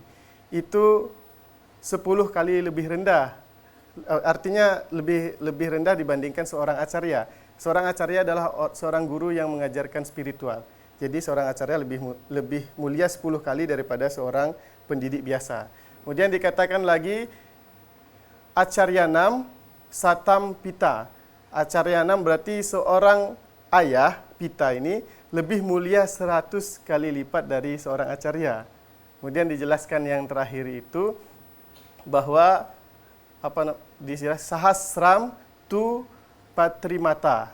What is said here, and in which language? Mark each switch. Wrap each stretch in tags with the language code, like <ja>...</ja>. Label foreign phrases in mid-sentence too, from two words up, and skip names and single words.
<id>Itu 10 kali lebih rendah. Artinya lebih rendah dibandingkan seorang acarya. Seorang acarya adalah seorang guru yang mengajarkan spiritual. Jadi seorang acarya lebih mulia 10 kali daripada seorang pendidik biasa. Kemudian dikatakan lagi</id> <sa>acaryanam satam pita.</sa> <id>Acaryanam berarti seorang ayah, pita ini lebih mulia 100 kali lipat dari seorang acarya. Kemudian dijelaskan yang terakhir itu bahwa</id> <sa>sahasram tu patrimata.</sa>